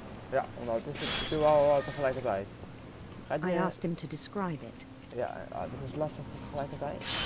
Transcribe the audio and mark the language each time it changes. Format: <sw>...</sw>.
<nl>Ja, nou, het is natuurlijk wel tegelijkertijd.</nl> <en>I asked him to describe it.</en> <nl>Ja, dit is lastig tegelijkertijd.</nl>